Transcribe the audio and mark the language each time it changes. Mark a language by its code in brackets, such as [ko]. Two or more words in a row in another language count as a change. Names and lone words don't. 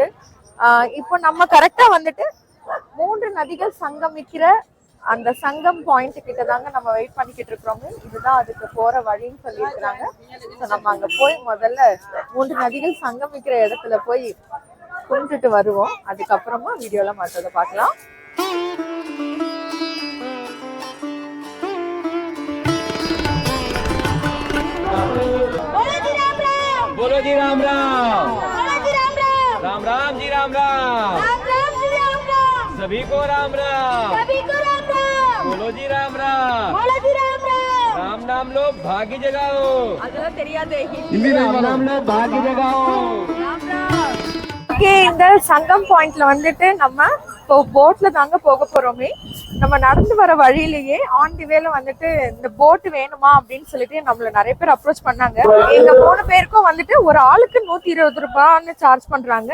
[ta] இப்போ நம்ம கரெக்டா வந்துட்டு 3 நதிகள் சங்கமிக்கிற அந்த சங்கம் பாயிண்ட் கிட்ட தாங்க நம்ம வெயிட் பண்ணிக்கிட்டு இருக்கிறோம். இதுதான் அதுக்கு போற வழின்னு சொல்லியிருக்கிறாங்க. ஸோ நம்ம அங்க போய் முதல்ல 3 நதிகள் சங்கமிக்கிற இடத்துல போய் கும்பிட்டுட்டு வருவோம். அதுக்கப்புறமா வீடியோல மற்றதை பார்க்கலாம். [hi] बोलो जी राम राम, राम राम जी राम राम, सभी को राम राम, बोलो जी राम राम, राम नाम लो भाग्य जगाओ, हिंदी राम नाम लो भाग्य जगाओ. [ta] இந்த சங்கம் பாயிண்ட்ல வந்துட்டு நம்ம இப்போ போட்ல தாங்க போக போறோமே. நம்ம நடந்து வர வழியிலேயே [en] on the way-la [ta] வந்துட்டு இந்த போட் வேணுமா அப்படின்னு சொல்லிட்டு நம்மள நிறைய பேர் அப்ரோச் பண்ணாங்க. எங்க 3 பேருக்கும் வந்துட்டு ஒரு ஆளுக்கு 120 ரூபான்னு சார்ஜ் பண்றாங்க.